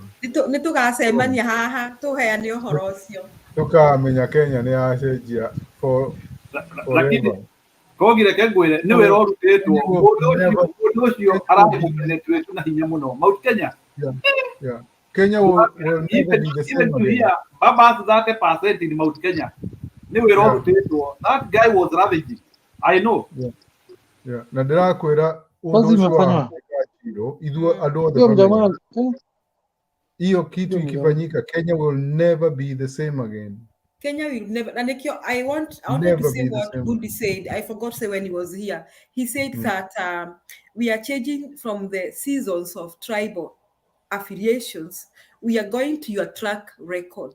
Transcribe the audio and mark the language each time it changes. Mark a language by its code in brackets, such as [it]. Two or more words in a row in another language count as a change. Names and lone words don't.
[ki] Nitugacemania haha tuheane uhoro ucio tukamenya Kenya ni acenjia lakini kogire kengwire ni wera urutitwo mundu ucio aramukenetwe na hinya muno Mount Kenya. Yeah. [en] Kenya will never be the same again. [ki] Baba 30% in Mount Kenya. Ni wera urutitwo. [en] That guy was ravaging. I know. Yeah. [ki] Na ndirakwira [sw] hiyo kitu ikifanyika, [en] Kenya will never be the same again. Kenya will never. And I want to say what Budi said. I forgot to say when he was here. He said that we are changing from the seasons of tribal affiliations. We are going to your track record.